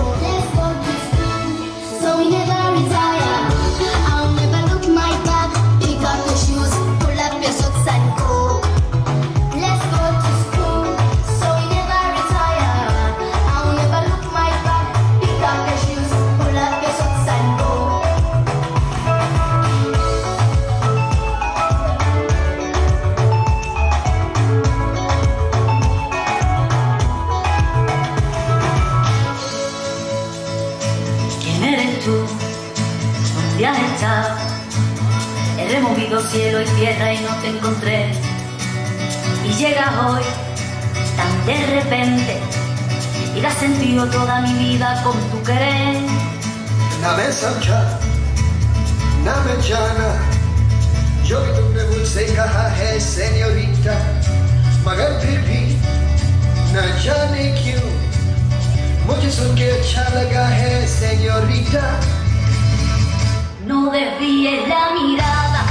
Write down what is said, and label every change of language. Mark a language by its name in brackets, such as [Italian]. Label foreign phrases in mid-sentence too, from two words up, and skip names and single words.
[English] Let's go to school, so we never retire. I'll never look my back, pick up your shoes, pull up your socks and go. Let's go to school, so we never retire. I'll never look my back, pick up your shoes, pull up your socks and go. [Spanish] ¿Quién eres tú? ¿Dónde has estado? He removido cielo y tierra y no te encontré. Y llegas hoy tan de repente y das sentido toda mi vida con tu querer. [Hindi] Na मैं समझा ना मैं जाना जो भी तुमने मुझसे कहा है सेन्योरिटा, मगर फिर भी न जाने क्यों मुझे सुन के अच्छा लगा है सेन्योरिटा. [Spanish] No desvíes la mirada.